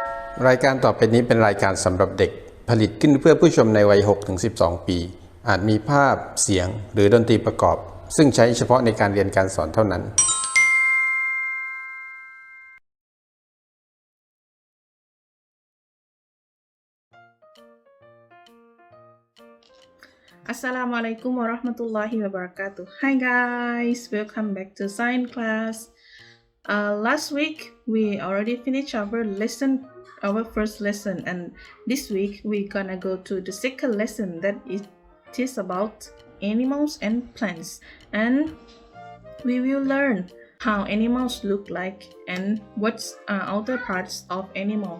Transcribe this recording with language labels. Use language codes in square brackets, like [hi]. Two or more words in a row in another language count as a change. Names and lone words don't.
[th] รายการต่อไปนี้เป็นรายการสำหรับเด็กผลิตขึ้นเพื่อผู้ชมในวัย 6-12 ปีอาจมีภาพเสียงหรือดนตรีประกอบซึ่งใช้เฉพาะในการเรียนการสอนเท่านั้น [ar] السلام عليكم ورحمة الله وبركاته. [en] Hi guys, welcome back to science class. Last week we already finished our first lesson, and this week we're gonna go to the second lesson that it is about animals and plants, and we will learn how animals look like and what's outer parts of animal.